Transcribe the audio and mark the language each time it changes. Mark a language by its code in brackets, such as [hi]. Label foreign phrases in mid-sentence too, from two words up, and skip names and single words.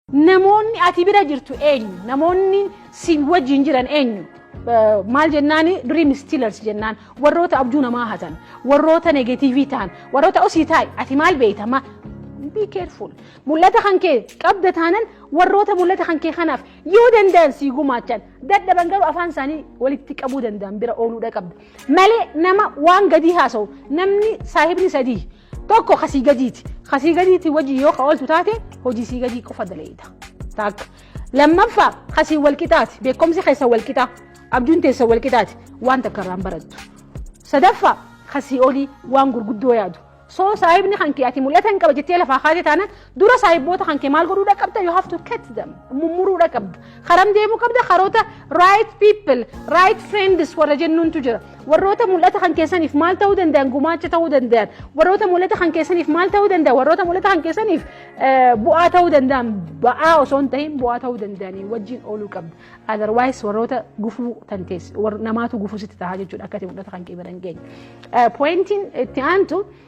[om] namoonni ati bira jirtu eenyu namoonni si wajjin jiran eenyu maal jennaani [en] dream stealers [om] jennaan warroota abjuu namaa hatan warroota negativity ta'an warroota osii ta'i ati maal beeytama [en] be careful [om] mul'ata kankee qabda taanan warroota mul'ata kankee kanaaf yoo danda'an si gumaachan dadhaban garuu afaan isaanii walitti qabuu danda'an bira ooluudha qabda malee nama waan gadii haasa'u namni saahibni sadii tokko khasii gadiiti wajji yoo ka ooltu taate hojii sii gadii qofa daleeyta taak lammaffaa khasii walqixaati beekomsi keessa walqixa abjuun teessa walqixaati waan takka irraan barattu sadaffaa khasii olii waan gurguddoo yaadu so saahibni kankee ati mul'atan qaba jettee lafaa kaatee taana dura saahiboota kankee maal godhuudha qabda [en] you have to cut them [om] mummuruudha qabda karam deemuu qabda karoota [en] right people right friends [om] warra jennuuntu jira warroota mul'ata kankeessaniif maal ta'uu danda'an gumaacha ta'uu danda'an warroota mul'ata kankeessaniif maal ta'uu danda'an warroota mul'ata kankeessaniif bu'aa ta'uu danda'an ba'aa osoo hin ta'in bu'aa ta'uu danda'anii wajjin ooluu qabda otherwise warroota gufuu tantees namaatu gufuu sitti tahaa jechuudha akka mul'ata kankee bira hin geenye pointiin itti aantu